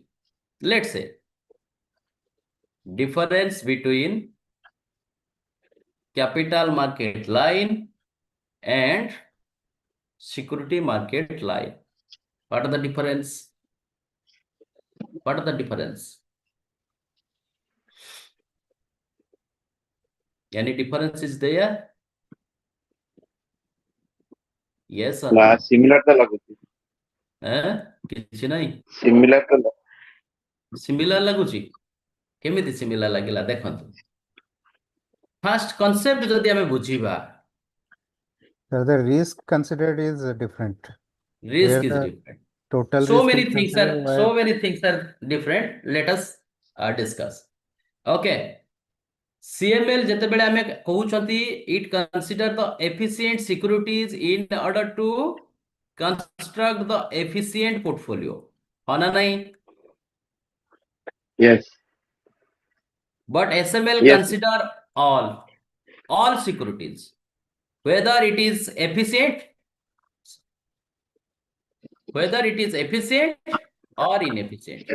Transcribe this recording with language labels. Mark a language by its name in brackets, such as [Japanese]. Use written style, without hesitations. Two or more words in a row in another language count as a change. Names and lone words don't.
[English] Let's say difference between capital market line and security market line. What are the difference? What are the difference? Any difference is there? Yes or [Odia] Na, [English] no? [Odia] similar ଟା ଲାଗୁଛି. କିଛି ନାହିଁ Similar ta ସିମିଲାର ଲାଗୁଛି କେମିତି ସିମିଲାର ଲାଗିଲା ଦେଖନ୍ତୁ [English] first concept [Odia] ଯଦି ଆମେ ବୁଝିବା [English] Sir, the risk considered is different. risk Here is the different. total So risk many is things considered are so many things are different. Let us discuss. Okay. CML [Odia] ଯେତେବେଳେ ଆମେ କହୁଛନ୍ତି [English] it consider the efficient securities in order to construct the efficient portfolio. [Odia] ହଁ ନା ନାହିଁ? [English] Yes. But SML Yes. consider all securities, whether it is efficient or inefficient.